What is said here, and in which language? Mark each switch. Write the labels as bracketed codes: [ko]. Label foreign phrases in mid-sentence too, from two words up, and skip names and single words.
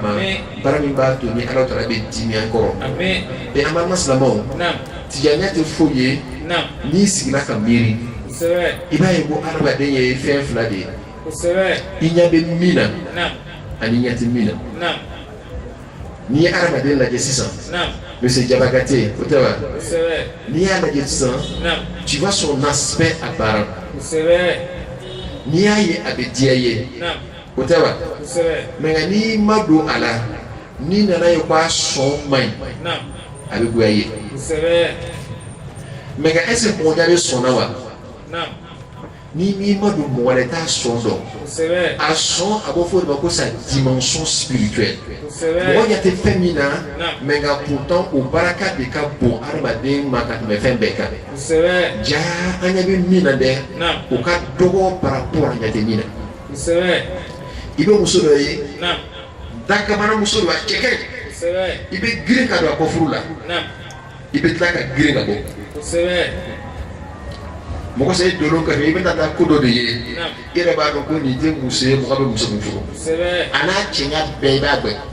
[bm] ma baara min b'a to ni ala taala bɛ dimi an kɔrɔ an balima silamɛw tijaniya tɛ foyi ye n'i sigila ka miiri i b'a ye ko adamaden ye fɛn fila de ye i ɲɛ bɛ min na ani ɲɛ tɛ min na n'i ye adamaden lajɛ sisan monsieur Jabagate o tɛ wa n'i y'a lajɛ sisan [fr] tu vois son aspect apparent [bm] n'i y'a ye a bɛ diya i ye o tɛ wa mɛ nka n'i ma don a la n'i nana ye ko a sɔn man ɲi a bɛ goya i ye mɛ nka [fr] est-ce que [bm] mɔgɔ bɛ sɔnna wa n'i ma don mɔgɔ wɛrɛ t'a sɔn dɔn a sɔn a b'o fɔ o de ma ko sa [fr] dimension spirituelle [bm] mɔgɔ ɲɛ tɛ fɛn min na mɛ nka pourtant o baraka de ka bon adamaden ma ka tɛmɛ fɛn bɛɛ kan ja an ɲɛ bɛ min na dɛ o ka dɔgɔ [fr] par rapport a [bm] ɲɛ tɛ min na i bɛ muso dɔ ye dakamana muso dɔ a cɛ ka ɲi i bɛ girin ka don a kɔ furu la i bɛ tila ka girin ka bɔ mɔgɔ sɛ dolon ka i bɛna taa ko dɔ de ye i yɛrɛ b'a dɔn ko nin tɛ muso ye mɔgɔ bɛ muso min furu a n'a cɛɲa bɛɛ i b'a gbɛ